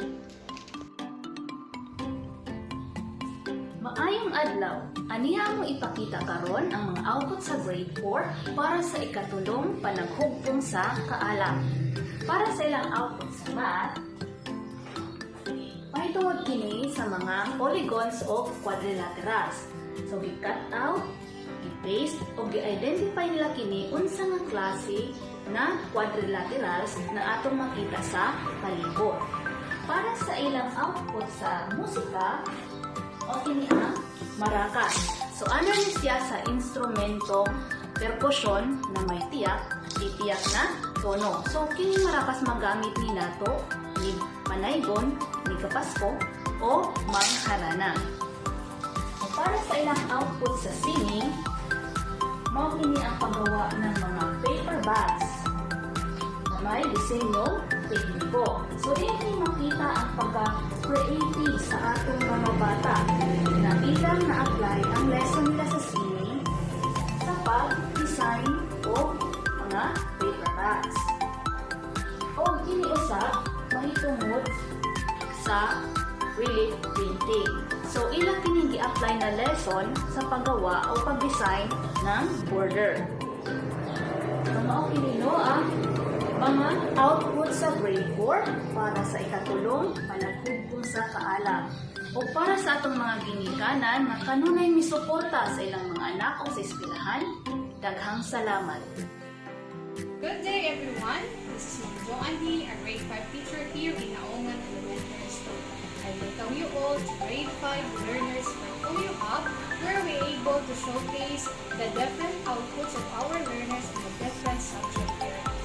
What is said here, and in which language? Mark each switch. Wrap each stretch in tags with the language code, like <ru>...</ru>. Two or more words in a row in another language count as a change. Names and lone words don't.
<ceb>Maayong adlaw, aniha mo ipakita karon ang mga output sa grade 4 para sa ikatulong panaghugpong sa kaalam. Para sa ilang output sa math, mahitungod kini sa mga polygons o quadrilaterals. So, gi-cut out, i-paste, o gi-identify nila kini unsa nga klase na quadrilaterals na atong makita sa palibot. Para sa ilang output sa musika, o kini ang maracas. So, ano ni siya sa instrumentong percussion na may tiyak, itiyak na tono. So, kini maracas magamit ni nato ni panaygon, ni kapasko, o mangharana. So, para sa ilang output sa singing, mao kini ang</ceb> <tl>paggawa ng mga</tl> <en>paper bags</en> <tl>na may disenyo tekniko.</tl> <ceb>So, dito makita ang pagka-creative sa atong mga bata na bilang na-apply ang lesson nila sa singing sa pag-design o mga</ceb> <en>paper bags.</en> <ceb>O kiniusap, mahitungod sa relief printing. So, ilang kini gi-apply na lesson sa paggawa o pag-design ng border. So, mao kini ang mga output sa grade 4 para sa ikatulong panaghugpong sa kaalam o para sa atong mga ginikanan na kanunay misuporta sa ilang mga anak o sa eskwelahan. Daghang salamat.</ceb> <en>Good day everyone. This is Ma'am Joanne, a grade 5 teacher here in Laongan Elementary School. I welcome you all to grade 5 Learners Portfolio Hub, where we're able to showcase the different outputs of our learners in the different subject areas.</en>